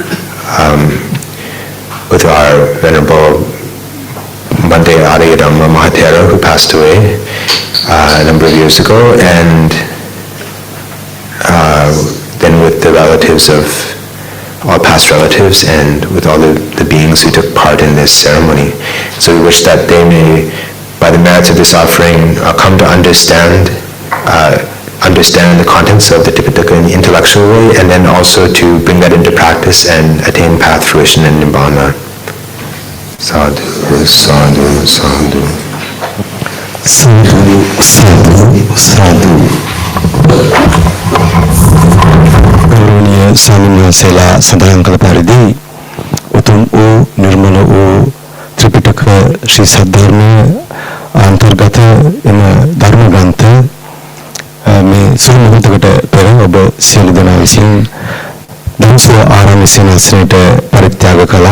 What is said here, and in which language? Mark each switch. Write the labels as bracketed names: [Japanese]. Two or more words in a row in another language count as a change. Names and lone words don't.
[English] our Venerable Bhante Adayadhamma Mahatera, who passed away a number of years ago, and then with the relatives of all past relatives, and with all the beings who took part in this ceremony. So we wish that they may, by the merits of this offering, come to understand the contents of the Tripitaka in the intellectual way, and then also to bring that into practice and attain path fruition and nibbana. [Pali] Sadhu, sadhu, sadhu. Sadhu, sadhu, sadhu. [Sinhala] ගෞරවනීය ස්වාමීන් වහන්සේලා සඳහන් කළ පරිදි උතුම් වූ නිර්මල වූ ත්‍රිපිටක ශ්‍රී සද්ධර්මයේ අන්තර්ගත එම ධර්ම ග්‍රන්ථ මේ සුළු මොහොතකට පෙර ඔබ සියලු දෙනා විසින් දම්සෝ ආරාම සේනාසනයට පරිත්‍යාග කළා.